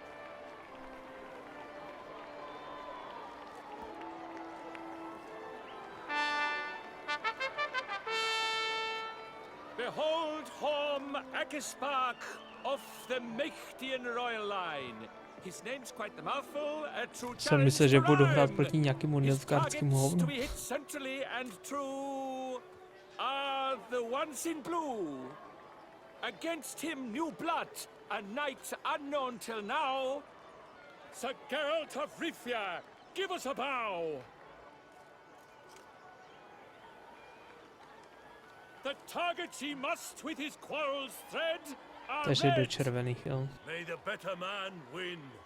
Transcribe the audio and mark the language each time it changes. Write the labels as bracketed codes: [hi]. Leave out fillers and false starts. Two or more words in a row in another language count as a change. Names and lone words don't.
[en] Behold home Akispark of the Mechtian royal line. His name's quite the mouthful, a true [cs] Jsem myslel, že budu hrát [en] challenge [cs] proti nějakému nilfgaardskému to hovnu. [en] be hit centrally and true are the ones in blue. Against him new blood, a knight unknown till now. Sir Geralt of Rivia, give us a bow. The targets he must with his quarrels thread are [cs] Takže do [en] red. [cs] červených, jo. [en] May the better man win.